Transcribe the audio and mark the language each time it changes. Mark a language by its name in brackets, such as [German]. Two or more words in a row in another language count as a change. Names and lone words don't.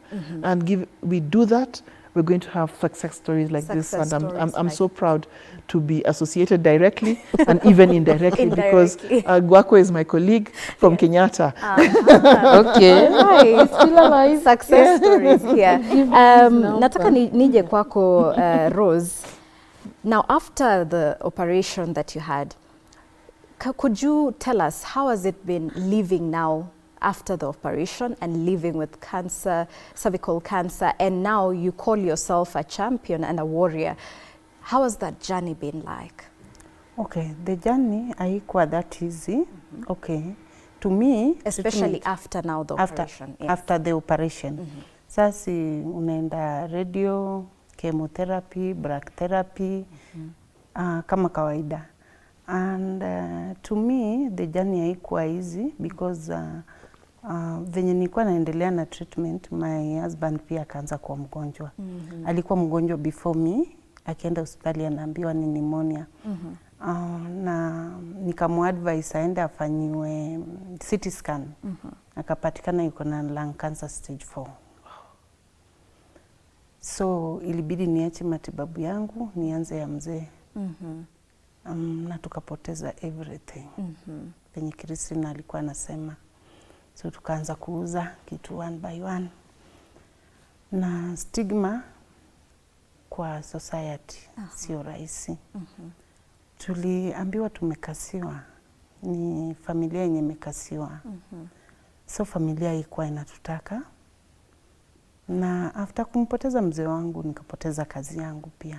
[English] And we do that, we're going to have success stories like this. And I'm so proud to be associated directly and even indirectly, because Gwako is my colleague from Kenyatta. Okay. Nice. Still alive. Success stories here. [Swahili] Nataka nije kwako, Rose. [English] Now, after the operation that you had, could you tell us how has it been living now after the operation and living with cancer, cervical cancer, and now you call yourself a champion and a warrior? How has that journey been like? Okay, the journey haikuwa that easy. Okay, to me, especially after now the operation. Yes. After the operation. [Swahili] Sasa unaenda radio, chemotherapy, brachytherapy, kama kawaida. [English] And to me, the journey haikuwa easy because [Swahili] venye nilikuwa naendelea na treatment, [English] my husband [Swahili] pia akaanza kuwa mgonjwa. Alikuwa mgonjwa [English] before me, [Swahili] akienda hospitali anaambiwa ni pneumonia. Na nikamuadvise aende afanyiwe CT scan. Akapatikana yuko na [English] lung cancer stage 4. [Swahili] So ilibidi niache matibabu yangu, nianze ya mzee. Na tukapoteza everything. Penye Christina alikuwa anasema. So tukaanza kuuza kitu [English] one by one. [Swahili] Na stigma kwa society sio rahisi. Tuliambiwa tumekasiwa. Ni familia yenye imekasiwa. So familia ilikuwa inatutaka. Na after kumpoteza mzee wangu nikapoteza kazi yangu pia.